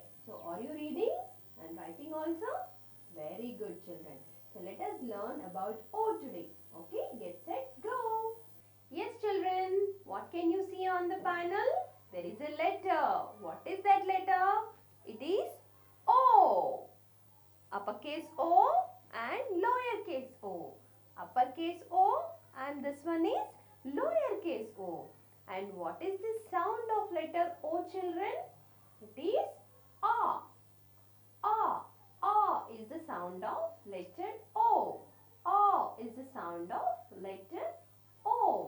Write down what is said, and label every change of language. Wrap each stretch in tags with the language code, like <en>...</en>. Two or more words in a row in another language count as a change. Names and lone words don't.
<en>So are you reading and writing also? Very good, children. So let us learn about O today. Okay, get set, go. Yes, children, what can you see on the panel? There is a letter. What is that letter? It is O. Uppercase O and lowercase o. Uppercase O and this one is lowercase o. And what is the sound of letter O, children? It is A. A. A is the sound of letter O. A is the sound of letter O.</en>